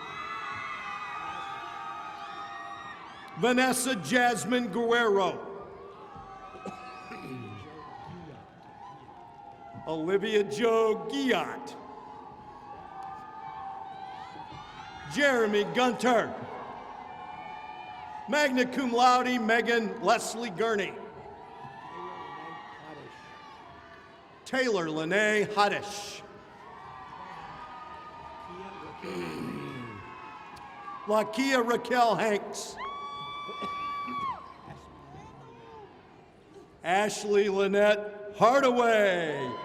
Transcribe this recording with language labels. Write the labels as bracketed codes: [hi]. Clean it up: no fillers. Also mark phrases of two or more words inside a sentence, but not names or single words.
[en] Vanessa Jasmine Guerrero. Olivia Jo Giat. Jeremy Gunter. [la] Magna cum laude, [en] Megan Leslie Gurney. Taylor Lene Haddish. Lakia Raquel Hanks. Ashley Lynette Hardaway.